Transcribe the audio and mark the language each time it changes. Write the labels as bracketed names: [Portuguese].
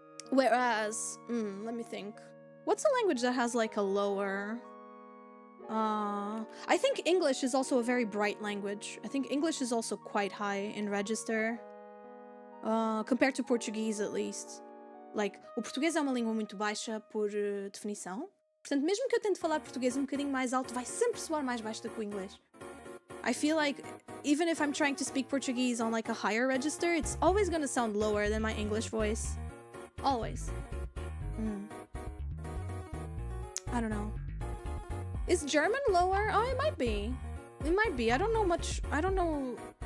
[English] Whereas, let me think. What's a language that has like a lower... I think English is also a very bright language. I think English is also quite high in register. Compared to Portuguese, at least. [Portuguese] Like, o português é uma língua muito baixa por definição. Portanto, mesmo que eu tente falar português um bocadinho mais alto, vai sempre soar mais baixo do que o inglês. [English] I feel like, even if I'm trying to speak Portuguese on like a higher register, it's always gonna sound lower than my English voice. Always. I don't know. Is German lower? Oh, it might be. It might be. I don't know much. I don't know.